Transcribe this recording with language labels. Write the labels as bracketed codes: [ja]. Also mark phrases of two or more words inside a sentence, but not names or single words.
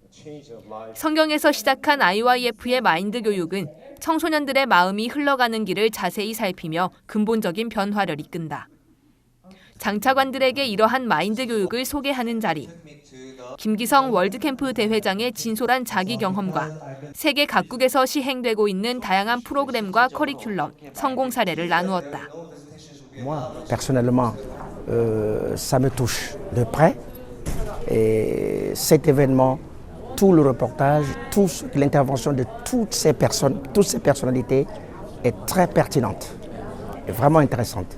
[ko] 성경에서 시작한 IYF의 마인드 교육은 청소년들의 마음이 흘러가는 길을 자세히 살피며 근본적인 변화를 이끈다. 장차관들에게 이러한 마인드 교육을 소개하는 자리. 김기성 월드캠프 대회장의 진솔한 자기 경험과 세계 각국에서 시행되고 있는 다양한 프로그램과 커리큘럼, 성공 사례를 나누었다. [fr] Moi, personnellement, ça me touche de près. Et cet événement, tout le reportage, l'intervention de toutes ces personnes, toutes ces personnalités est très pertinente et vraiment intéressante.